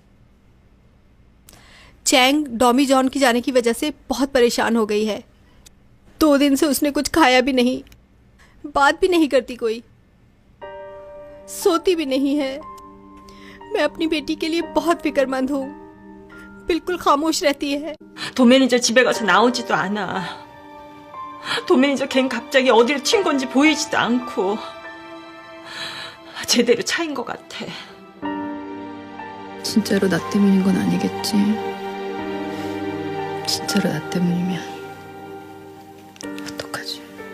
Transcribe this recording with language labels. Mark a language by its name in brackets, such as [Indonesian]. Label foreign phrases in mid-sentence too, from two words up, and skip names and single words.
[Hindi] चैंग डॉमी जॉन की जाने की वजह से बहुत परेशान हो गई है। 2 दिन से उसने कुछ खाया भी नहीं, बात भी नहीं करती, कोई सोती भी नहीं है। मैं अपनी बेटी के लिए बहुत फिक्रमंद हूँ। बिल्कुल खामोश रहती है। [Korean] 돈 매니저 집에 가서 나오지도 않아. 돈 매니저 걘 갑자기 어디로 튄 건지 보이지도 않고 제대로 차인 것 같아. 진짜로 나 때문인 건 아니겠지. 진짜로 나 때문이면 어떡하지?